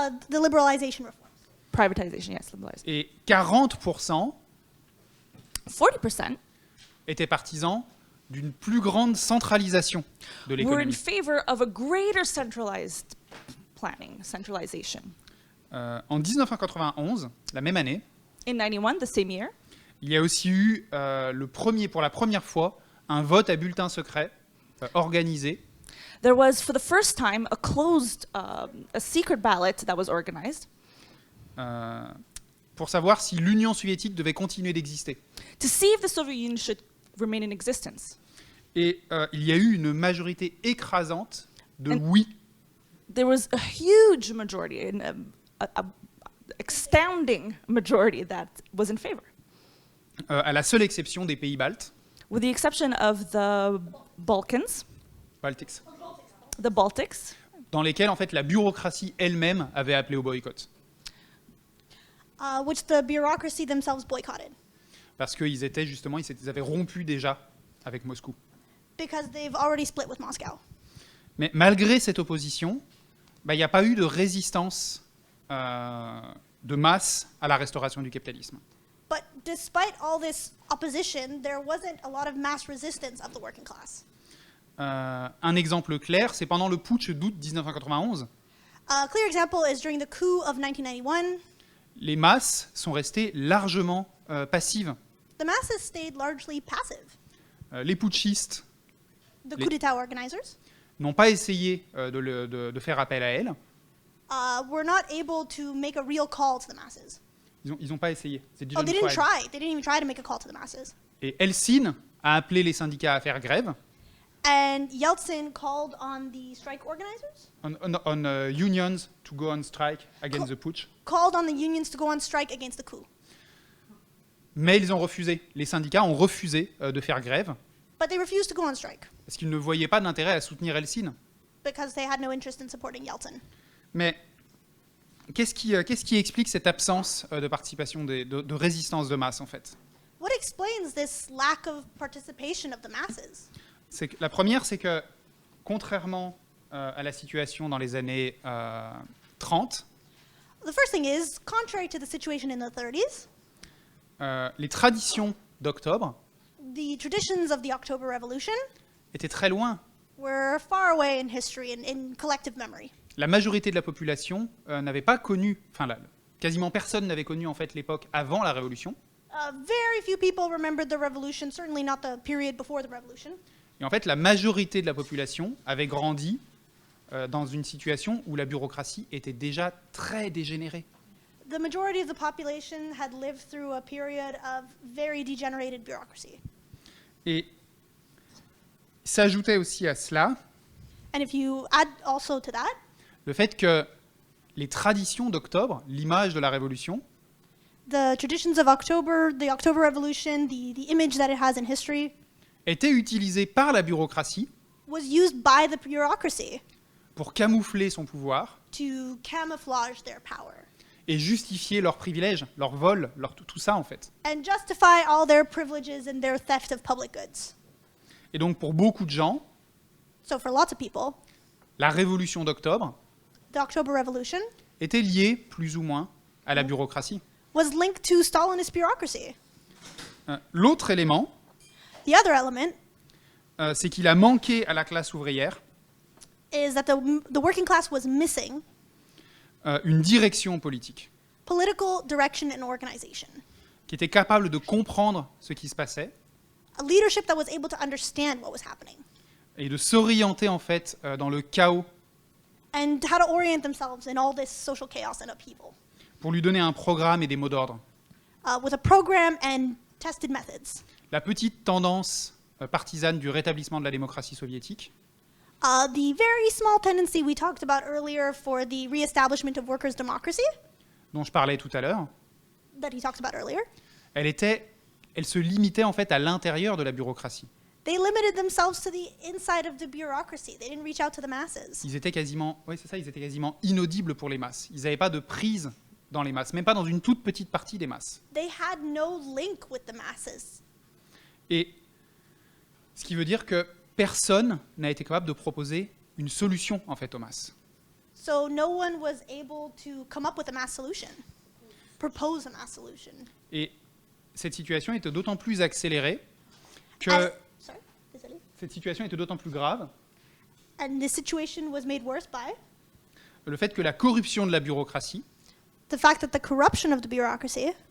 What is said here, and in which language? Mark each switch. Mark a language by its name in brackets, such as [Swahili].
[English] The liberalization reforms. privatization, yes, liberalization. [French] Et 40% 40% étaient partisans d'une plus grande centralisation de [English] were in [French] l'économie. [English] favor of a greater centralized planning, centralization. [French] En 1991, la même année, [English] In 91, the same year, [French] il y a aussi eu pour la première fois un vote à bulletin secret organisé [English] there was, for the first time, a secret ballot that was organized [French] pour savoir si l'Union soviétique devait continuer d'exister. [English] to see if the Soviet Union should remain in existence. [French] Et il y a eu une majorité écrasante de [English] And- [French] oui. [English] There was a huge majority, a astounding majority that was in favor, [French] À la seule exception des pays baltes, [English] with the exception of the Balkans, the Baltics, [French] dans lesquels en fait la bureaucratie elle-même avait appelé au boycott, [English] Which the bureaucracy themselves boycotted [French] parce qu'ils avaient rompu déjà avec Moscou. [English] because they've already split with Moscow. [French] Mais malgré cette opposition, il n'y a pas eu de résistance de masse à la restauration du capitalisme. [English] But despite all this opposition, there wasn't a lot of mass resistance of the working class. [French] Un exemple clair, c'est pendant le putsch d'août 1991, [English] A clear example is during the coup of 1991. [French] les masses sont restées largement passives. [English] The masses stayed largely passive. [French] Les putschistes [English] The [French] Les- [English] coup d'etat organizers [French] n'ont pas essayé de faire appel à elles. [English] were not able to make a real call to the masses. [French] Ils n'ont pas essayé. C'est déjà [English] Oh, they [French] une [English] didn't [French] fois. [English] try. They didn't even try to make a call to the masses. [French] Et Helsinki a appelé les syndicats à faire grève [English] And Yeltsin called on the strike organizers, on unions to go on strike against the putsch. called on the unions to go on strike against the coup. [French] Mais ils ont refusé. Les syndicats ont refusé de faire grève [English] But they refused to go on strike [French] parce qu'ils ne voyaient pas d'intérêt à soutenir Helsinki. [English] because they had no interest in supporting Yeltsin. [French] Mais qu'est-ce qui explique cette absence de participation, de résistance de masse, en fait? [English] What explains this lack of participation of the masses? [French] La première, c'est que, contrairement à la situation dans les années 30, [English] The first thing is, contrary to the situation in the 30s, [French] les traditions d'octobre [English] the traditions of the October Revolution [French] étaient très loin. [English] were far away in history and in collective memory. [French] La majorité de la population n'avait pas connu, quasiment personne n'avait connu en fait l'époque avant la Révolution. [English] Very few people remembered the revolution, certainly not the period before the revolution. [French] Et en fait, la majorité de la population avait grandi dans une situation où la bureaucratie était déjà très dégénérée. [English] The majority of the population had lived through a period of very degenerated bureaucracy. [French] Et s'ajoutait aussi à cela [English] And if you add also to that, [French] le fait que les traditions d'octobre, l'image de la Révolution, [English] the traditions of October, the October Revolution, the image that it has in history, [French] étaient utilisées par la bureaucratie [English] was used by the bureaucracy [French] pour camoufler son pouvoir [English] to camouflage their power [French] et justifier leurs privilèges, leur vol, tout ça en fait. [English] and justify all their privileges and their theft of public goods. [French] Et donc pour beaucoup de gens, [English] So for lots of people, [French] la Révolution d'octobre [English] the October Revolution [French] était liée plus ou moins à la bureaucratie. [English] was linked to Stalinist bureaucracy. [French] L'autre élément, [English] The other element [French] c'est qu'il a manqué à la classe ouvrière [English] is that the working class was missing [French] une direction politique, [English] political direction and organization, [French] qui était capable de comprendre ce qui se passait [English] a leadership that was able to understand what was happening [French] et de s'orienter en fait dans le chaos [English] and how to orient themselves in all this social chaos and upheaval [French] pour lui donner un programme et des mots d'ordre. [English] with a program and tested methods. [French] La petite tendance partisane du rétablissement de la démocratie soviétique, [English] The very small tendency we talked about earlier for the reestablishment of workers' democracy [French] dont je parlais tout à l'heure, [English] that he talked about earlier, [French] elle se limitait en fait à l'intérieur de la bureaucratie. [English] they limited themselves to the inside of the bureaucracy. They didn't reach out to the masses. [French] Ils étaient quasiment inaudibles pour les masses. Ils n'avaient pas de prise dans les masses, même pas dans une toute petite partie des masses. [English] They had no link with the masses. [French] Et ce qui veut dire que personne n'a été capable de proposer une solution en fait aux masses. [English] So no one was able to come up with a mass solution, propose a mass solution. [French] Et cette situation était d'autant plus accélérée que [English] Sorry, is that it? [French] cette situation était d'autant plus grave [English] And this situation was made worse by le fait que la corruption de la bureaucratie, the fact that the corruption of the bureaucracy,